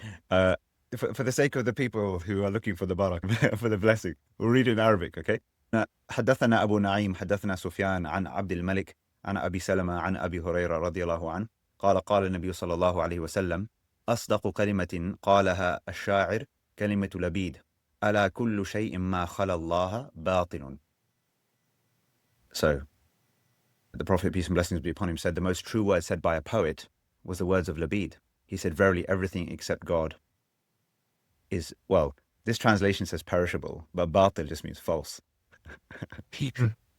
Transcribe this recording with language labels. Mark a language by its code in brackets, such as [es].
[en] Uh, for the sake of the people who are looking for the barak, for the blessing, we'll read it in Arabic, okay? [ar] حدثنا أبو نعيم حدثنا سفيان عن عبد الملك عن أبي سلمة عن أبي هريرة رضي الله عنه قال قال النبي صلى الله عليه وسلم أصدق كلمة قالها الشاعر كلمة لبيد ألا كل شيء ما خلا الله باطل. [en] So the Prophet, peace and blessings be upon him, said the most true word said by a poet was the words of Labid. He said, verily everything except God is, well, this translation says perishable, but batil just means false. mm,